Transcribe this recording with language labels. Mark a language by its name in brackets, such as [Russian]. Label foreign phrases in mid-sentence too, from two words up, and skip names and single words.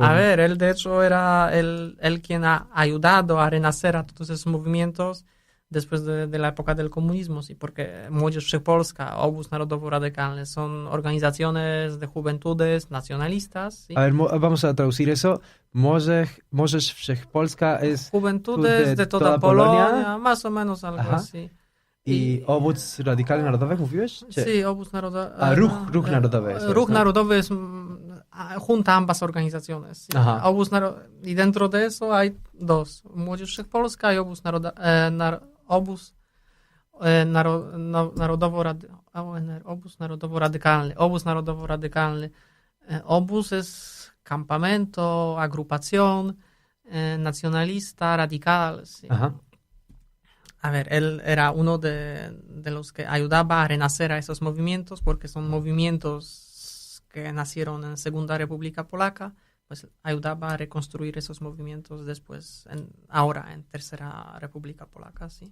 [Spanish] A ver, él de hecho era el quien ha ayudado a renacer a todos esos movimientos después de la época del comunismo, sí, porque Młodzież Wszechpolska, Obóz Narodowo-Radykalny son organizaciones de juventudes nacionalistas. ¿Sí? A ver, vamos a traducir eso. Młodzież Wszechpolska es... Juventudes de toda Polonia, más o menos algo así. [Polish] I Obóz Radykalny Narodowy mówiłeś? [Spanish] Sí, Obóz Narodowy. Ruch Narodowy. Ruch Narodowy junta ambas organizaciones. ¿Sí? Y dentro de eso hay dos, Młodzież Wszechpolska y Obóz Narodowo-Radykalny. Obóz Narodowo-Radykalny. Obóz es campamento, agrupación nacionalista, radical. Sí. Ajá. A ver, él era uno de los que ayudaba a renacer a esos movimientos, porque son movimientos que nacieron en Segunda República Polaca, pues ayudaba a reconstruir esos movimientos después, ahora en Tercera República Polaca, sí.